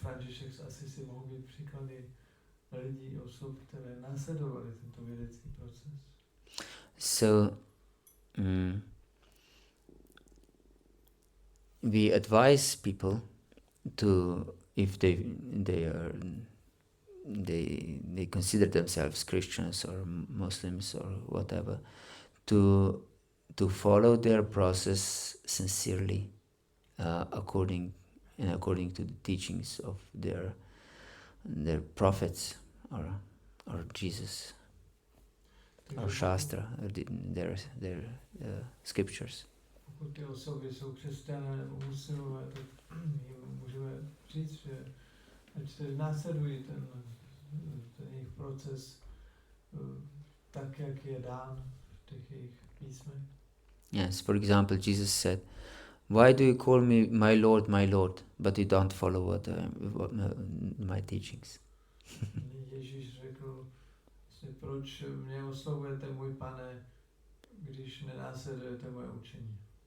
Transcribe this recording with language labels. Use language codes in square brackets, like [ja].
[cs] František asi si mohou být příklady lidí, osob, které následovaly tento vědecký proces. [en] So we advise people to, if they consider themselves Christians or Muslims or whatever, to follow their process sincerely, according to the teachings of their prophets or Jesus or Shastra, their scriptures. [cs] Pokud ty osoby jsou křesťané nebo muslimové, tak jim můžeme říct, že ať tedy následují ten jejich proces tak, jak je dán v těch jejich písmech. [en] Yes, for example, Jesus said, "Why do you call me my Lord, but you don't follow my teachings?" [cs] Ježíš řekl, proč mě oslovujete můj pane, když nenásledujete moje učení.